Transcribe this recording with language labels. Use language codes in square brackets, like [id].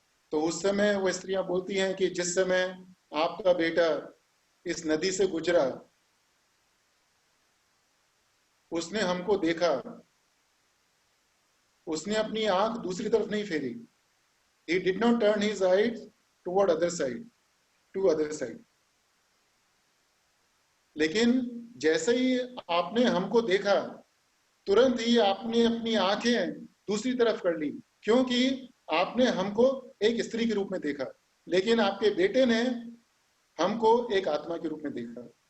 [hi] तो उस समय वो स्त्रियां बोलती हैं कि जिस समय आपका बेटा इस नदी से गुजरा, उसने हमको देखा, उसने अपनी आंख दूसरी तरफ नहीं फेरी। [en] He did not turn his eyes toward other side, to other side. [hi] लेकिन जैसे ही आपने हमको देखा, तुरंत ही आपने अपनी आंखें दूसरी तरफ कर ली, क्योंकि आपने हमको एक स्त्री के रूप में देखा, लेकिन आपके बेटे ने हमको एक आत्मा के रूप में देखा।